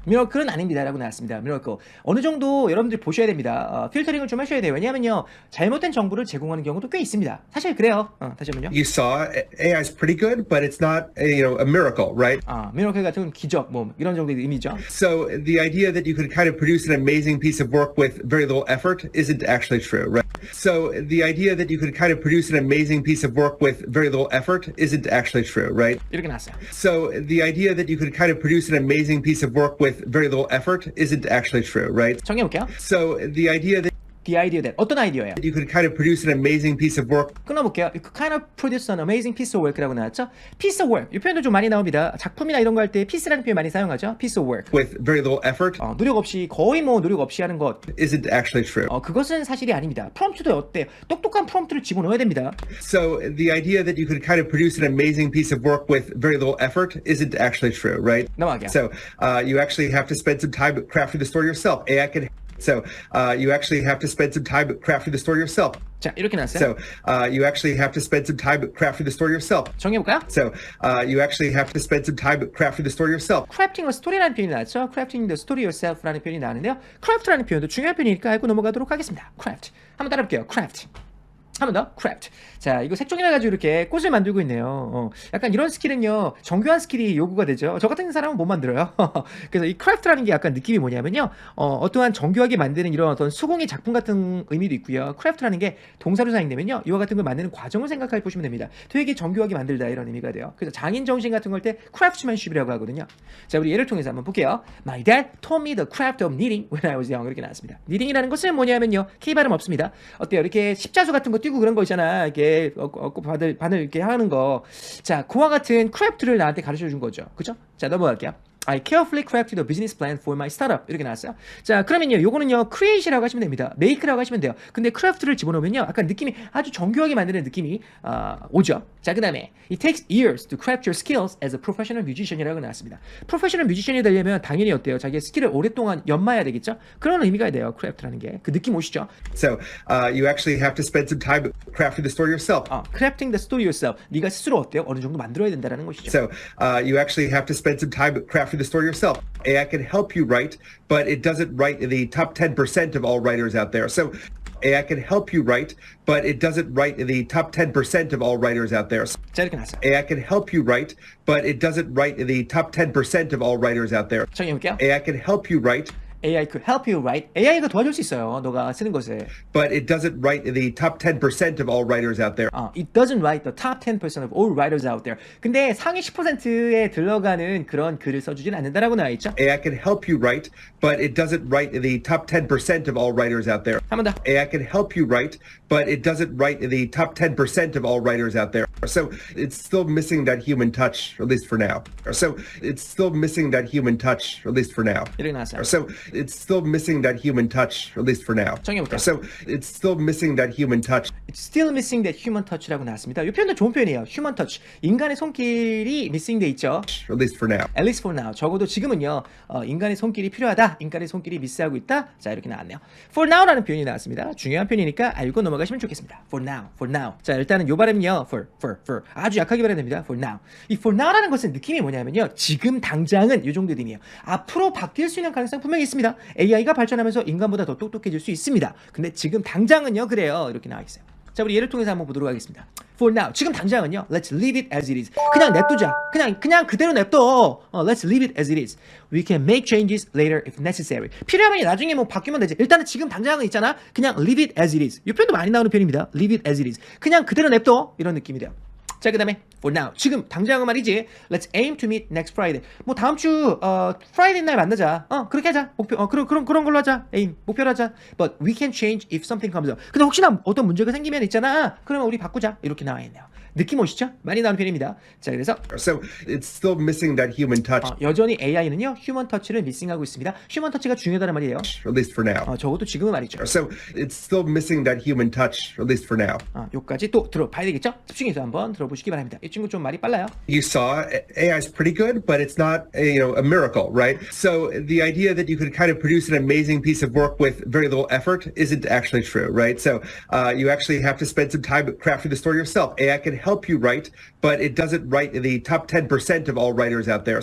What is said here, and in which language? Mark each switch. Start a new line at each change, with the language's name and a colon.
Korean: 미러클은 아닙니다라고 나왔습니다. 미러클 어느 정도 여러분들 보셔야 됩니다. 필터링을 좀 하셔야 돼요. 왜냐하면요, 잘못된 정보를 제공하는 경우도 꽤 있습니다. 사실 그래요. 다시 한번요.
English: You saw AI is pretty good, but it's not a miracle, right?
Korean: 미러클 같은 기적 뭐 이런 정도의 의미죠.
English: So the idea that you could kind of produce an amazing piece of work with very little effort isn't actually true, right? So the idea that you could kind of produce an amazing piece of work with very little effort isn't actually true, right?
Korean: 이렇게 나왔어요.
English: So the idea that you could kind of produce an amazing piece of work with very little effort isn't actually true, right?
Korean: 정해볼게요.
English: So the idea that The idea that
Korean: 어떤 아이디어예요?
English: you could kind of produce an amazing piece of work
Korean: 끊어볼게요. You could kind of produce an amazing piece of work라고 나왔죠.
English: Piece of work
Korean: 이 표현도 좀 많이 나옵니다. 작품이나 이런 거 할 때
English: piece
Korean: 라는 표현 많이 사용하죠.
English: Piece of work. with very little effort
Korean: 노력 없이 거의 뭐 노력 없이 하는 것.
English: isn't actually true.
Korean: 그것은 사실이 아닙니다. 프롬프트도 어때요? 똑똑한 프롬프트를 집어넣어야 됩니다.
English: So the idea that you could kind of produce an amazing piece of work with very little effort isn't actually true, right?
Korean: 넘어가게요.
English: So you actually have to spend some time crafting the story yourself. AI can. So you actually have to spend some time crafting the story yourself.
Korean: 자, 이렇게 나왔어요.
English: So you actually have to spend some time crafting the story yourself.
Korean: 정해볼까요?
English: So you actually have to spend some time crafting the story yourself. crafting a story라는 표현이 나왔죠. crafting the story yourself라는 표현이 나왔는데요.
Korean: craft라는 표현도 중요한 표현이니까 알고 넘어가도록 하겠습니다. craft. 한번 따라볼게요. craft. 한 번 더, craft. 자, 이거 색종이나 가지고 이렇게 꽃을 만들고 있네요. 약간 이런 스킬은요, 정교한 스킬이 요구가 되죠. 저 같은 사람은 못 만들어요. 그래서 이 craft라는 게 약간 느낌이 뭐냐면요, 어떠한 정교하게 만드는 이런 어떤 수공예 작품 같은 의미도 있고요. craft라는 게 동사로 사용되면요, 이와 같은 걸 만드는 과정을 생각해 보시면 됩니다. 되게 정교하게 만들다 이런 의미가 돼요. 그래서 장인 정신 같은 걸 때 craftsmanship이라고 하거든요. 자, 우리 예를 통해서 한번 볼게요.
English: My dad taught me the craft of knitting when I was young.
Korean: 이렇게 나왔습니다. knitting이라는 것은 뭐냐면요, K 발음 없습니다. 어때요? 이렇게 십자수 같은 거 띄고 그런 거 있잖아. 이렇게 바늘 이렇게 하는 거. 자, 그와 같은 크래프트를 나한테 가르쳐 준 거죠. 그죠? 자, 넘어갈게요.
English: I carefully crafted a business plan for my startup.
Korean: 이렇게 나왔어요. 자, 그러면요, 요거는요, create이라고 하시면 됩니다. make라고 하시면 돼요. 근데 craft를 집어넣으면요, 약간 느낌이 아주 정교하게 만드는 느낌이 오죠. 자, 그 다음에
English: it takes years to craft your skills as a professional musician이라고 나왔습니다.
Korean: 프로페셔널 뮤지션이 되려면 당연히 어때요? 자기의 스킬을 오랫동안 연마해야 되겠죠? 그런 의미가 돼요, craft라는 게. 그 느낌 오시죠?
English: So you actually have to spend some time crafting the story yourself. crafting the story yourself.
Korean: 네가 스스로 어때요? 어느 정도 만들어야 된다는 것이죠.
English: So you actually have to spend some time crafting crafting the story yourself. AI can help you write, but it doesn't write in the top 10% of all writers out there. So AI can help you write, but it doesn't write in the top 10% of all writers out there.
Korean: 자, 이렇게 나왔어요.
English: AI can help you write, but it doesn't write in the top 10% of all writers out there.
Korean: 정리해볼게요.
English: AI can help you write, AI could help you write.
Korean: AI가 도와줄 수 있어요. 너가 쓰는 것을.
English: but it doesn't write in the top 10% of all writers out there. It doesn't write the top 10% of all writers out there.
Korean: 근데 상위 10%에 들어가는 그런 글을 써주진 않는다라고 나와 있죠.
English: AI can help you write, but it doesn't write in the top 10% of all writers out there.
Korean: 한 번 더.
English: AI can help you write, but it doesn't write in the top 10% of all writers out there. So it's still missing that human touch, at least for now. So it's still missing that human touch, at least for now.
Korean: 이렇게 나왔어요.
English: So it's still missing that human touch, at least for now.
Korean: 정해볼게요.
English: So it's still missing that human touch. It's still missing that human touch라고 나왔습니다.
Korean: 이 표현도 좋은 표현이에요.
English: human touch.
Korean: 인간의 손길이 missing 돼 있죠.
English: At least for now. At least for now.
Korean: 적어도 지금은요. 인간의 손길이 필요하다. 인간의 손길이 미스하고 있다. 자, 이렇게 나왔네요. For now라는 표현이 나왔습니다. 중요한 표현이니까 알고 넘어가시면 좋겠습니다.
English: For now. For now.
Korean: 자, 일단은 요 발음은요.
English: For.
Korean: 아주 약하게 발음해야 됩니다.
English: For now.
Korean: 이 for now라는 것은 느낌이 뭐냐면요. 지금 당장은 요 정도 의미예요. 앞으로 바뀔 수 있는 가능성 분명히 있습니다. AI가 발전하면서 인간보다 더 똑똑해질 수 있습니다. 근데 지금 당장은요. 그래요. 이렇게 나와 있어요. 자, 우리 예를 통해서 한번 보도록 하겠습니다.
English: For now,
Korean: 지금 당장은요.
English: Let's leave it as it is.
Korean: 그냥 냅두자. 그냥 그대로 냅둬.
English: Let's leave it as it is. We can make changes later if necessary.
Korean: 필요하면 나중에 뭐 바뀌면 되지. 일단은 지금 당장은 있잖아. 그냥
English: leave it as it is.
Korean: 이 표현도 많이 나오는 표현입니다.
English: Leave it as it is.
Korean: 그냥 그대로 냅둬. 이런 느낌이 돼요. 자, 그 다음에
English: for now,
Korean: 지금 당장은 말이지.
English: Let's aim to meet next Friday.
Korean: 뭐 다음 주 Friday 날 만나자. 그렇게 하자. 목표 그런 걸로 하자. aim 목표로 하자.
English: But we can change if something comes up.
Korean: 근데 혹시나 어떤 문제가 생기면 있잖아. 그러면 우리 바꾸자. 이렇게 나와 있네요. 느낌 오시죠? 많이 나오는 편입니다. 자, 그래서
English: So it's still missing that human touch.
Korean: 여전히 AI는요 휴먼 터치를 미싱하고 있습니다. 휴먼 터치가 중요하다는 말이에요.
English: At least for now.
Korean: 적어도 지금은 말이죠.
English: So it's still missing that human touch, at least for now.
Korean: 요까지 또 들어봐야 되겠죠? 집중해서 한번 들어보시기 바랍니다. 이 친구 좀 말이 빨라요.
English: You saw AI is pretty good, but it's not a miracle, right? So the idea that you could kind of produce an amazing piece of work with very little effort isn't actually true, right? So you actually have to spend some time crafting the story yourself. AI can help you write, but it doesn't write in the top 10% of all writers out there.